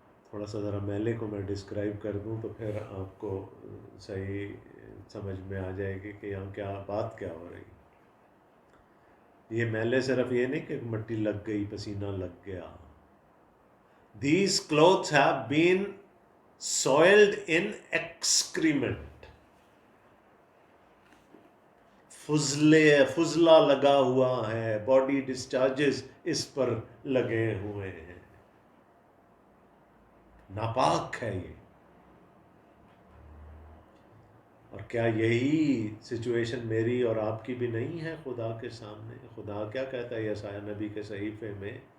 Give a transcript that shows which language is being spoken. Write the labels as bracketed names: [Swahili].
[Urdu] تھوڑا سا ذرا میلے کو میں ڈسکرائب کر دوں تو پھر آپ کو صحیح سمجھ میں آ جائے گی کہ یہاں کیا بات کیا ہو رہی. یہ میلے صرف یہ نہیں کہ مٹی لگ گئی پسینہ لگ گیا. [English] These clothes have been soiled in excrement. [Urdu] فضلہ لگا ہوا ہے, باڈی ڈسچارجز اس پر لگے ہوئے ہیں, ناپاک ہے یہ. اور کیا یہی سچویشن میری اور آپ کی بھی نہیں ہے خدا کے سامنے؟ خدا کیا کہتا ہے یسایہ نبی کے صحیفے میں؟